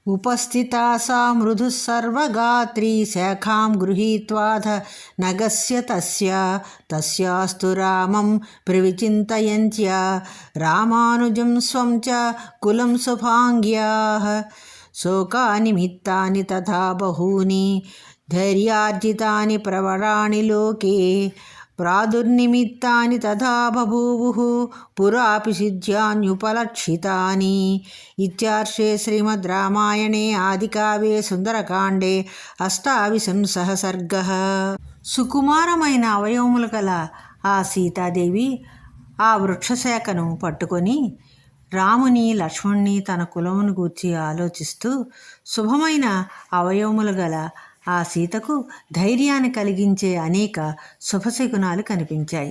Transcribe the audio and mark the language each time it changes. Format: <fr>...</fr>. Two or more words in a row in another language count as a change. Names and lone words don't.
<sa>उपस्थिता सा मृदुः सर्वगात्री शाखां गृहीत्वाथ नगस्य तस्यास्तु रामं प्रविचिन्तयन्त्या रामानुजं स्वं च कुलं शुभाङ्ग्याः शोकानिमित्तानि तथा बहूनि धैर्यार्जितानि प्रवराणि लोके प्रादुर्निमित्तानि तथा बभूवुः पुरापि सिद्ध्यान्युपलक्षितानि। इत्यार्षे श्रीमद् रामायणे आदिकाव्ये सुन्दरकाण्डे अष्टाविंशः सर्गः।</sa> <te>సుకుమారమైన అవయవములు గల ఆ సీతాదేవి ఆ వృక్షశాఖను పట్టుకొని రాముని లక్ష్మణుని తన కులమును గూర్చి ఆలోచిస్తూ శుభమైన అవయవములు గల ఆ సీతకు ధైర్యాన్ని కలిగించే అనేక శుభశకునాలు కనిపించాయి.</te>